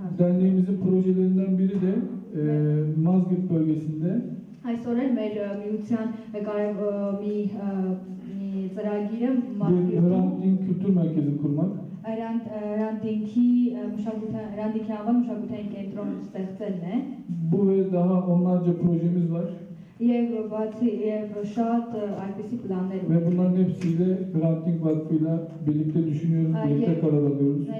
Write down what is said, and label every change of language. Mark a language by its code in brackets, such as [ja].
[tr] derneğimizin projelerinden biri de Mazgirt bölgesinde [hy] Այսօր էլ մեր միության մի ծրագիրը [tr] bir Hrant Dink kültür merkezi kurmak. [hy] Hrant Dink-ի անվան մշակութային կենտրոն ստեղծելն է [tr] Bu ve daha onlarca projemiz var. [hy] եւ շատ այդպիսի պլաններ [tr] Ve bunların hepsiyle Hrant Dink Vakfı'yla birlikte düşünüyoruz, birlikte karar alıyoruz.